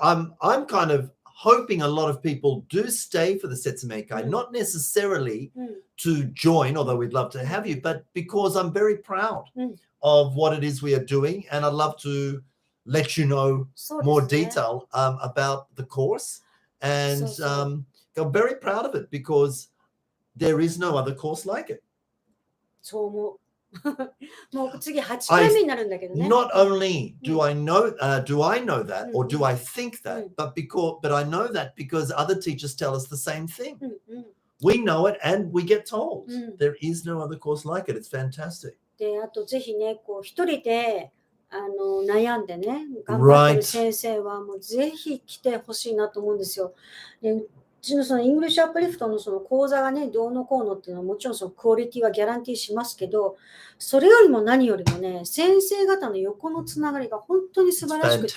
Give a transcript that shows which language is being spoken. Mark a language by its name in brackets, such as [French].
[English] I'm kind of hoping a lot of people do stay for the Setsumekai, not necessarily to join, although we'd love to have you, but because I'm very proud of what it is we are doing, and I'd love to let you know [Japanese] そうですね [English] more detail about the course. And I'm very proud of it because there is no other course like it. [Japanese] そう思う。もう次8回目になるんだけどね。 [English] Not only do I know that, or do I think that, but I know that because other teachers tell us the same thing. We know it and we get told. There is no other course like it. It's fantastic. [Japanese] で、あとぜひね、こう一人で悩んでね、頑張ってる先生はもうぜひ来てほしいなと思うんですよ。で、うちのそのイングリッシュアップリフトのその講座がね、どうのこうのっていうのはもちろんそのクオリティはギャランティーしますけど、それよりも何よりもね、先生方の横のつながりが本当に素晴らしくて、